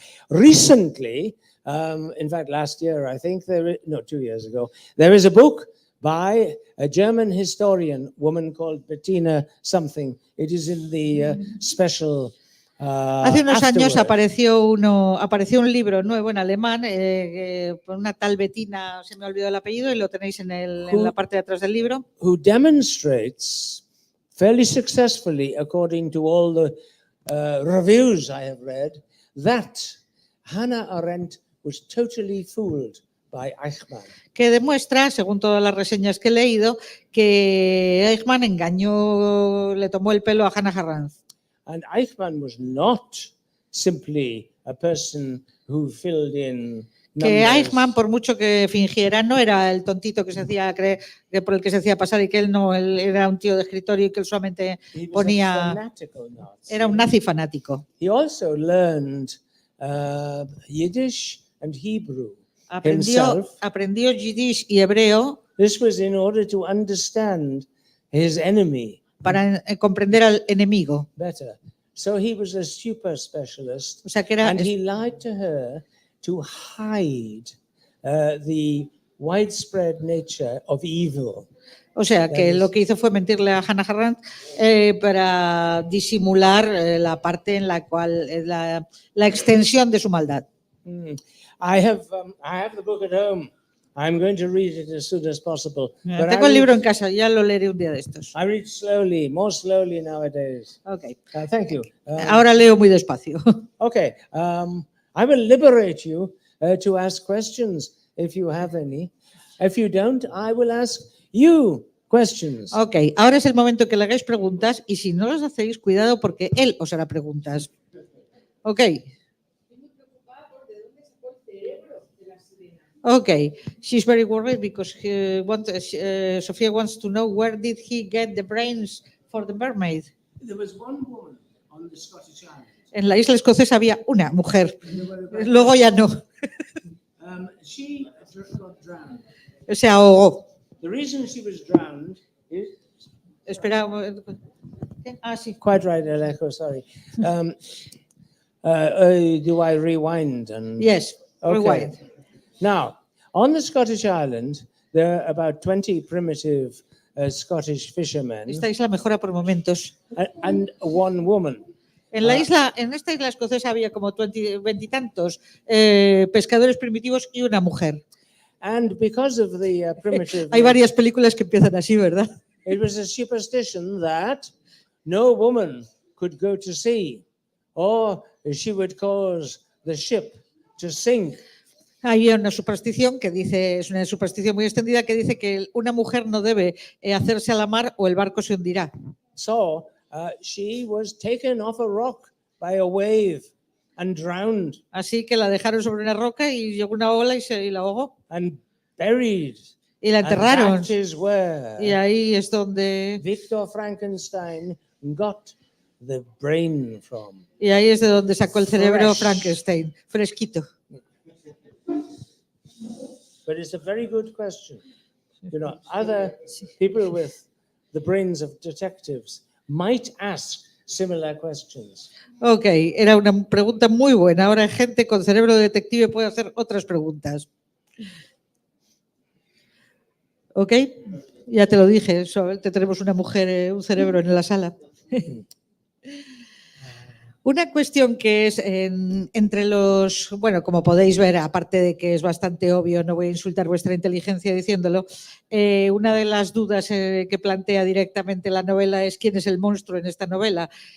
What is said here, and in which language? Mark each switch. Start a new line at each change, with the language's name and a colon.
English: Recently, in fact last year, I think 2 years ago, there is a book by a German historian, woman called Bettina something. It is in the special.
Spanish: Hace unos años apareció un libro nuevo en alemán por una tal Bettina, se me ha olvidado el apellido y lo tenéis en la parte de atrás del libro.
English: Who demonstrates fairly successfully, according to all the reviews I have read, that Hannah Arendt was totally fooled by Eichmann.
Spanish: Que demuestra, según todas las reseñas que he leído, que Eichmann le tomó el pelo a Hannah Arendt.
English: And Eichmann was not simply a person who filled in numbers.
Spanish: Que Eichmann, por mucho que fingiera, no era el tontito que se hacía creer, por el que se hacía pasar, y que él era un tío de escritorio y que él solamente ponía. Era un nazi fanático.
English: He also learned Yiddish and Hebrew.
Spanish: Aprendió Yiddish y hebreo.
English: This was in order to understand his enemy.
Spanish: Para comprender al enemigo.
English: Better. So he was a super specialist,
Spanish: o sea que
English: and he lied to her to hide the widespread nature of evil.
Spanish: O sea que lo que hizo fue mentirle a Hannah Arendt para disimular la parte en la cual la extensión de su maldad.
English: I have the book at home. I'm going to read it as soon as possible.
Spanish: Tengo el libro en casa, ya lo leeré un día de estos.
English: I read slowly, more slowly nowadays. Okay. Thank you.
Spanish: Ahora leo muy despacio.
English: Okay. I will liberate you to ask questions if you have any. If you don't, I will ask you questions. Okay.
Spanish: Ahora es el momento que le hagáis preguntas y si no las hacéis, cuidado porque él os hará preguntas.
English: Okay. Okay, she's very worried because Sofia wants to know where did he get the brains for the mermaid. There was one woman on the Scottish Island.
Spanish: En la isla escocesa había una mujer, luego ya no.
English: She got drowned.
Spanish: Se ahogó.
English: The reason she was drowned is
Spanish: Espera un momento. Ah, sí.
English: Quite right, Aleko, sorry. Do I rewind? Yes, Okay. rewind. Now, on the Scottish island, there are about 20 primitive Scottish fishermen
Spanish: Esta isla mejora por momentos.
English: and one woman.
Spanish: En esta isla escocesa había como 20 y tantos pescadores primitivos y una mujer.
English: And because of the primitive,
Spanish: Hay varias películas que empiezan así, ¿verdad?
English: it was a superstition that no woman could go to sea, or she would cause the ship to sink.
Spanish: Hay una superstición que dice, es una superstición muy extendida, que dice que una mujer no debe hacerse a la mar o el barco se hundirá.
English: So she was taken off a rock by a wave and drowned.
Spanish: Así que la dejaron sobre una roca y llegó una ola y la ahogó.
English: And buried.
Spanish: Y la enterraron.
English: And that is where
Spanish: Y ahí es donde
English: Victor Frankenstein got the brain from.
Spanish: Y ahí es de donde sacó el cerebro
English: Fresh.
Spanish: Frankenstein, fresquito.
English: But it's a very good question. You know, other people with the brains of detectives might ask similar questions.
Spanish: Ok, era una pregunta muy buena. Ahora gente con cerebro de detective puede hacer otras preguntas. Ok, ya te lo dije, solamente tenemos una mujer, un cerebro en la sala. Una cuestión que es entre los, bueno, como podéis ver, aparte de que es bastante obvio, no voy a insultar vuestra inteligencia diciéndolo, una de las dudas que plantea directamente la novela es quién es el monstruo en esta novela.